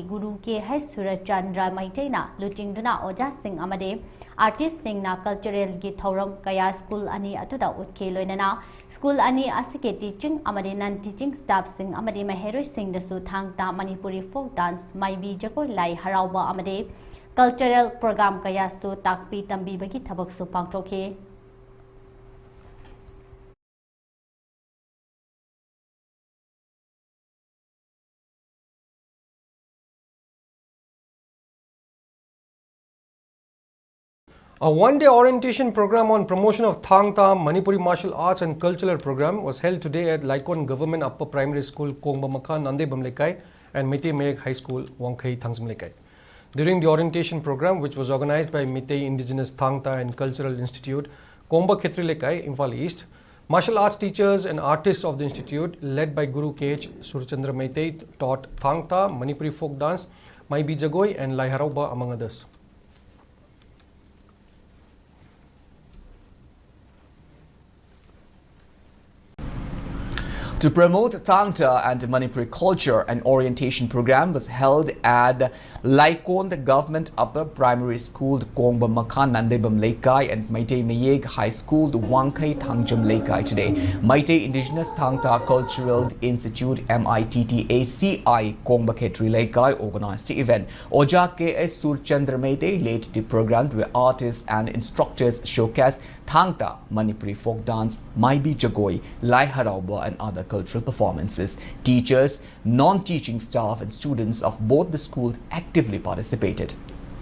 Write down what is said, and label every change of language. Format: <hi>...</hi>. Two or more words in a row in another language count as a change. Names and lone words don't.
<mni>গুরু কে হৈ সুরচন্দ্র মৈতৈনা লুচিংদুনা ওজা সিং অমদি আর্টিস্ট সিংনা কল্চরল গী থৌরম কয়া স্কুল অনি অদুদা উৎখে লোইননা স্কুল অনি অসিগী টীচিং অমদি</mni> <en>non teaching staff</en> <mni>সিং অমদি মহৈরোই সিং দসু থাংতা মণিপুরী</mni> <en>folk dance</en> <mni>মাইবী জগোই লাই হরাওবা অমদি</mni> <en>cultural program</en> <mni>কয়া সু তাকপী তম্বীবগী থবক্সু পাংথোকখে</mni> <en>A one-day orientation program on promotion of Thangta Manipuri martial arts and cultural program was held today at Laikon Government Upper Primary School, Kongba Makha, Nande Bamlekai and Meitei Mayek High School, Wangkhai, Thangzamlekai. During the orientation program, which was organized by Meitei Indigenous Thangta and Cultural Institute, Komba Khetri Lekai, Imphal East, martial arts teachers and artists of the institute, led by Guru KH Surchandra Meitei, taught Thangta, Manipuri folk dance, Maibi Jagoi and Lai Harauba, among others. To promote Thangta and Manipuri culture, an orientation program was held at Laikon, the Government Upper Primary School, Kongba Makha, Nandebam Lekai and Meitei Mayeg High School, Wangkhai, Thangjam Lekai today. Meitei Indigenous Thangta Cultural Institute, MITTACI, Kongba Khetri Lekai organized the event. Oja KS Surchandra Meitei led the program where artists and instructors showcased Thangta, Manipuri folk dance, Maibi Jagoi, Lai Harauba and other cultural performances. Teachers, non-teaching staff and students of both the schools actively participated.</en>